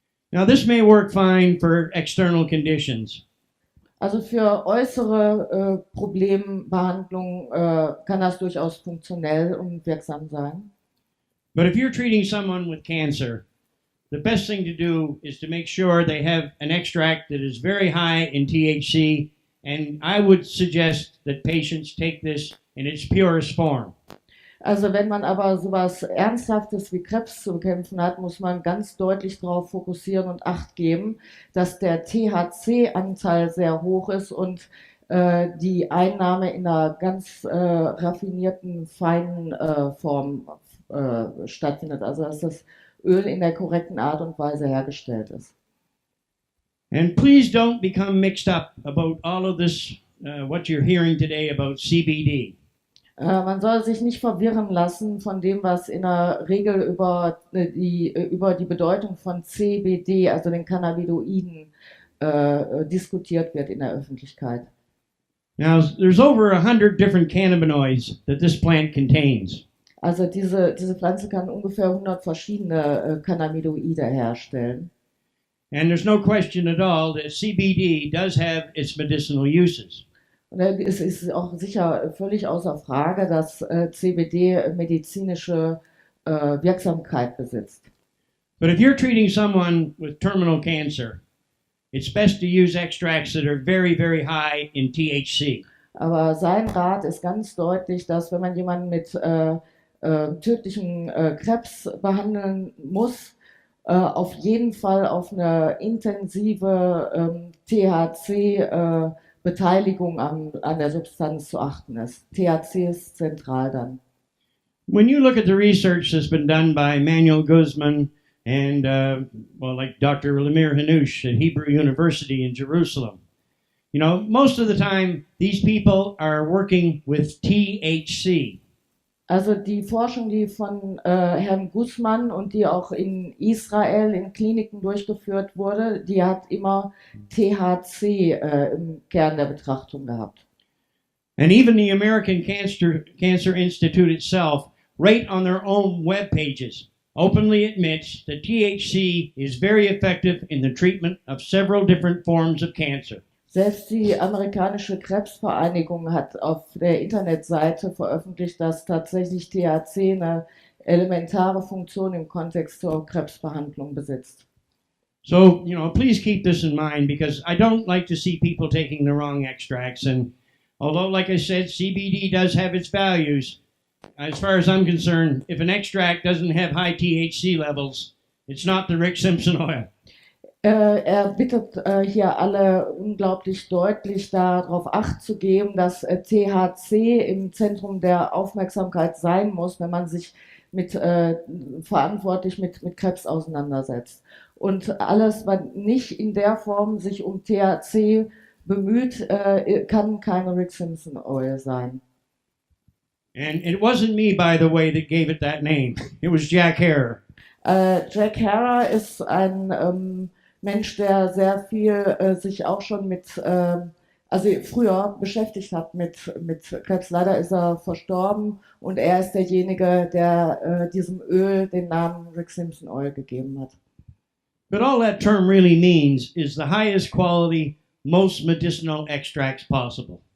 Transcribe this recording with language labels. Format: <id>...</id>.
<en>Now, this may work fine for external conditions.</en> <de>Also für äußere Problembehandlung kann das durchaus funktionell und wirksam sein.</de> <en>But if you're treating someone with cancer, the best thing to do is to make sure they have an extract that is very high in THC, and I would suggest that patients take this in its purest form.</en> <de>Also wenn man aber sowas Ernsthaftes wie Krebs zu bekämpfen hat, muss man ganz deutlich darauf fokussieren und Acht geben, dass der THC-Anteil sehr hoch ist und die Einnahme in einer ganz raffinierten, feinen Form stattfindet. Also dass das Öl in der korrekten Art und Weise hergestellt ist.</de> <en>And please don't become mixed up about all of this, what you're hearing today about CBD.</en> <de>Man soll sich nicht verwirren lassen von dem, was in der Regel über die Bedeutung von CBD, also den Cannabinoiden, diskutiert wird in der Öffentlichkeit.</de> <en>Now, there's over 100 different cannabinoids that this plant contains.</en> <de>Also diese Pflanze kann ungefähr 100 verschiedene Cannabinoide herstellen.</de> <en>And there's no question at all that CBD does have its medicinal uses.</en> <de>Und es ist auch sicher völlig außer Frage, dass CBD medizinische Wirksamkeit besitzt.</de> <en>But if you're treating someone with terminal cancer, it's best to use extracts that are very, very high in THC.</en> <de>Aber sein Rat ist ganz deutlich, dass wenn man jemanden mit tödlichen Krebs behandeln muss, auf jeden Fall auf eine intensive THC Beteiligung an der Substanz zu achten ist. THC ist zentral dann.</de> <en>When you look at the research that's been done by Manuel Guzman and, like Dr. Lemire Hanoush at Hebrew University in Jerusalem, you know, most of the time these people are working with THC.</en> <de>Also die Forschung, die von Herrn Guzman und die auch in Israel in Kliniken durchgeführt wurde, die hat immer THC im Kern der Betrachtung gehabt.</de> <en>And even the American Cancer Institute itself, right on their own web pages, openly admits that THC is very effective in the treatment of several different forms of cancer.</en> <de>Selbst die amerikanische Krebsvereinigung hat auf der Internetseite veröffentlicht, dass tatsächlich THC eine elementare Funktion im Kontext zur Krebsbehandlung besitzt.</de> <en>So, you know, please keep this in mind because I don't like to see people taking the wrong extracts. And Although, like I said, CBD does have its values. As far as I'm concerned, if an extract doesn't have high THC levels, it's not the Rick Simpson oil.</en> <de>Er bittet hier alle unglaublich deutlich darauf Acht zu geben, dass THC im Zentrum der Aufmerksamkeit sein muss, wenn man sich verantwortlich mit Krebs auseinandersetzt. Und alles, was nicht in der Form sich um THC bemüht, kann keine Rick Simpson Oil sein.</de> <en>And it wasn't me, by the way, that gave it that name. It was Jack Herer.</en> <de>Jack Herer ist ein Mensch, der sehr viel sich auch schon also früher beschäftigt hat mit Krebs. Leider ist er verstorben und er ist derjenige, der diesem Öl den Namen Rick Simpson Oil gegeben hat.</de> <en>But all that term really means is the highest quality, most medicinal extracts possible.</en>